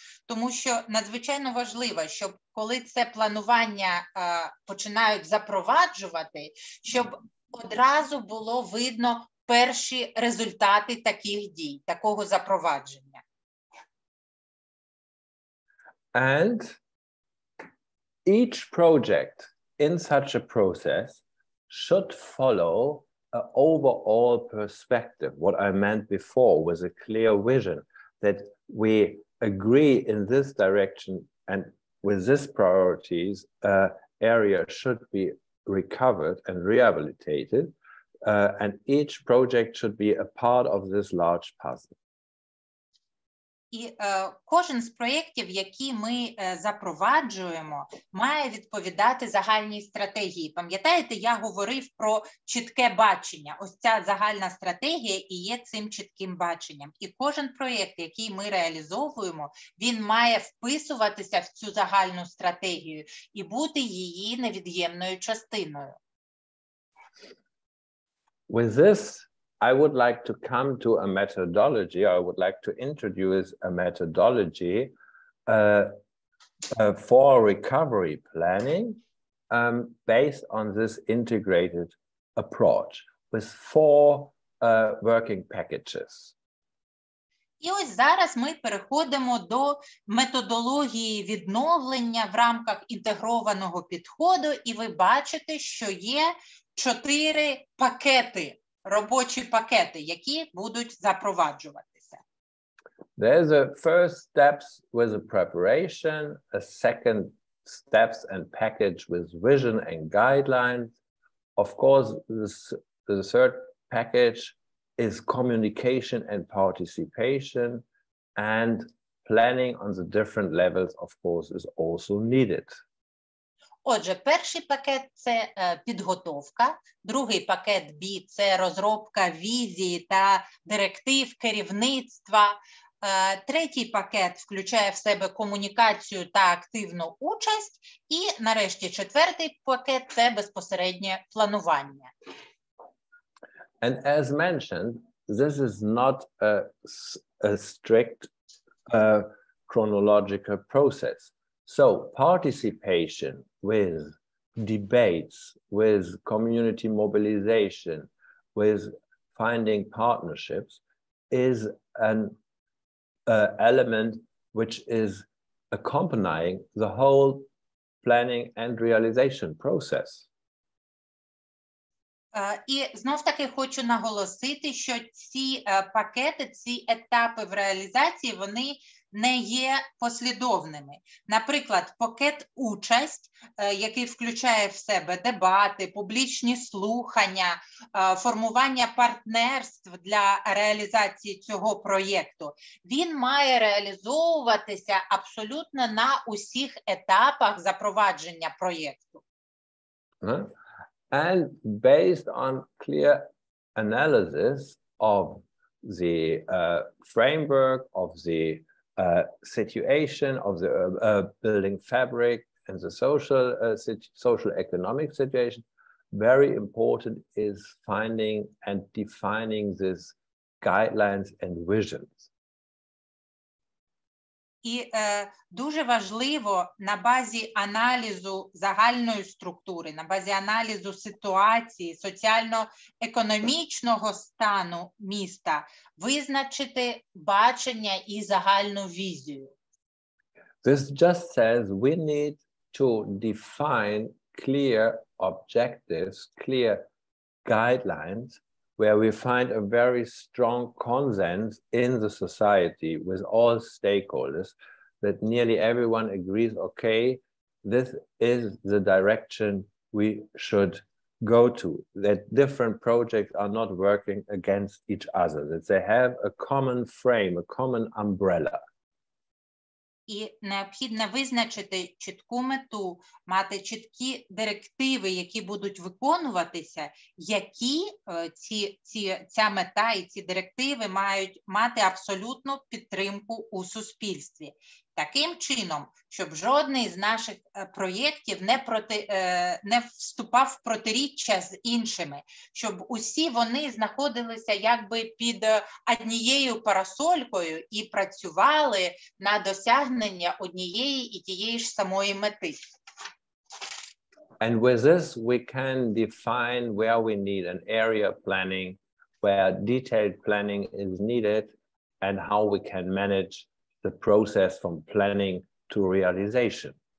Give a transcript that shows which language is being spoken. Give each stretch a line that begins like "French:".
Ukrainian: Тому що надзвичайно важливо, щоб коли це планування починають запроваджувати, щоб одразу було видно перші результати таких дій, такого запровадження.
English: And each project in such a process should follow an overall perspective, what I meant before was a clear vision, that we agree in this direction and with these priorities, area should be recovered and rehabilitated, and each project should be a part of this large puzzle.
Ukrainian: І кожен з проєктів, які ми запроваджуємо, має відповідати загальній стратегії. Пам'ятаєте, я говорив про чітке бачення. Ось ця загальна стратегія і є цим чітким баченням. І кожен проєкт, який ми реалізовуємо, він має вписуватися в цю загальну стратегію і бути її невід'ємною частиною.
English: With this, I would like to come to a methodology. I would like to introduce a methodology for recovery planning based on this integrated approach with 4 working packages.
Ukrainian: І ось зараз ми переходимо до методології відновлення в рамках інтегрованого підходу, і ви бачите, що є 4 пакети, робочі пакети, які будуть запроваджуватися.
English: There's a first steps with a preparation, a second steps and package with vision and guidelines. Of course, the third package is communication and participation, and planning on the different levels, of course, is also needed.
Ukrainian: Отже, перший пакет – це підготовка, другий пакет B – це розробка візії та директив керівництва, третій пакет включає в себе комунікацію та активну участь, і нарешті четвертий пакет – це безпосереднє планування.
English: And as mentioned, this is not a strict chronological process. So participation with debates, with community mobilization, with finding partnerships is an element which is accompanying the whole planning and realization process.
Ukrainian: І знов-таки хочу наголосити, що ці пакети, ці етапи в реалізації, вони не є послідовними. Наприклад, пакет «Участь», який включає в себе дебати, публічні слухання, формування партнерств для реалізації цього проєкту, він має реалізовуватися абсолютно на усіх етапах запровадження проєкту.
English: And based on clear analysis of the framework, of the situation, of the building fabric and the social economic situation, very important is finding and defining these guidelines and visions.
Ukrainian: І дуже важливо на базі аналізу загальної структури, на базі аналізу ситуації, соціально-економічного стану міста визначити бачення і загальну візію.
English: This just says we need to define clear objectives, clear guidelines, where we find a very strong consensus in the society with all stakeholders that nearly everyone agrees, okay, this is the direction we should go to, that different projects are not working against each other, that they have a common frame, a common umbrella.
Ukrainian: І необхідно визначити чітку мету, мати чіткі директиви, які будуть виконуватися, які ця мета і ці директиви мають мати абсолютну підтримку у суспільстві. Таким чином, щоб жодний з наших проєктів не вступав в протиріччя з іншими, щоб усі вони знаходилися якби під однією парасолькою і працювали на досягнення однієї і тієї ж самої мети.
English: And with this, we can define where we need an area planning, where detailed planning is needed, and how we can manage the process from planning to realization.